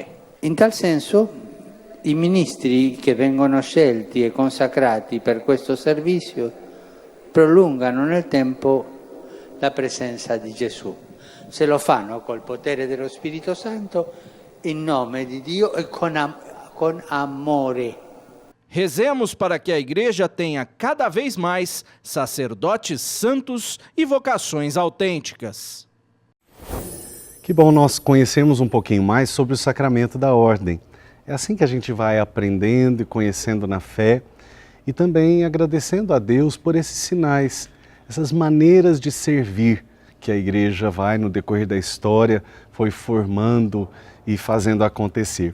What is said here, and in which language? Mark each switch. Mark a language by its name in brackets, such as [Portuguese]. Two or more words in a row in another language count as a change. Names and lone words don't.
[Italian] In tal senso, i ministri che vengono scelti e consacrati per questo servizio prolungano nel tempo la presenza di Gesù. Se lo fanno col potere dello Spirito Santo, in nome di Dio e con amore. [Portuguese] Rezemos para que a Igreja tenha cada vez mais sacerdotes santos e vocações autênticas. Que bom nós conhecermos um pouquinho mais sobre o sacramento da ordem. É assim que a gente vai aprendendo e conhecendo na fé e também agradecendo a Deus por esses sinais, essas maneiras de servir que a Igreja vai, no decorrer da história, foi formando e fazendo acontecer.